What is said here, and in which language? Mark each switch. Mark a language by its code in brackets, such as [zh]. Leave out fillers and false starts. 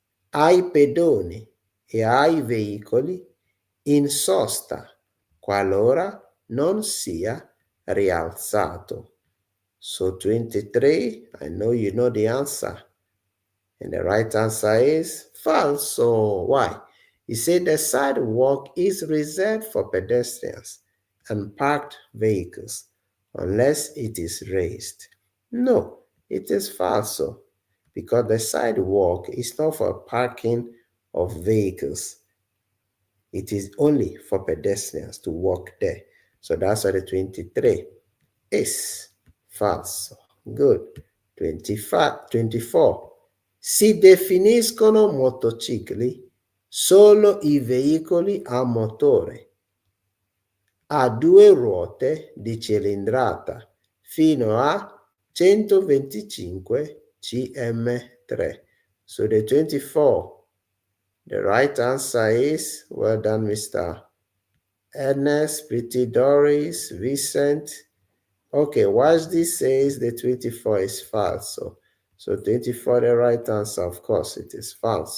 [it] Ai pedoni e ai veicoli in sosta qualora non sia rialzato. [en] So 23, I know you know the answer. And the right answer is falso. Why? He said the sidewalk is reserved for pedestrians and parked vehicles unless it is raised. No, it is falso because the sidewalk is not for parking of vehicles. It is only for pedestrians to walk there. So that's why the 23 is falso. Good. 25, 24. [it] Si definiscono motocicli solo i veicoli a motore a due ruote di cilindrata fino a 125 cm3. [en] So the 24, the right answer is, well done, Mr. Ernest, Pretty Doris, Vincent. Okay, watch this says the 24 is false. So 24, the right answer, of course, it is false.